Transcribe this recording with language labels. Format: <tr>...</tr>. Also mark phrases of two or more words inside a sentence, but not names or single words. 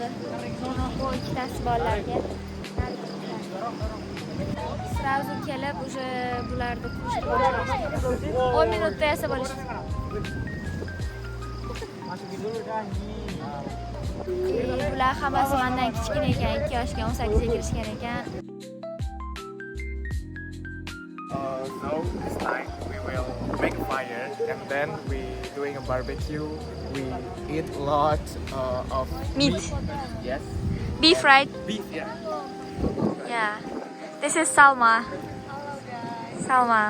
<uz>Bu ikkitasi bolalarga. Sразу kelib уже bularni qo'shib boshlashdi. 10 minutda yasab olishdi. Bular hammasi mendan kichkina ekan, 2 yoshga 18 ga kirishgan ekan.</uz> <en>So this time we will make a fire and then we doing a barbecue. We eat a lot of Meat. Yes, Beef, right? beef. Yeah. Yeah. This is Salma. Salma.</en>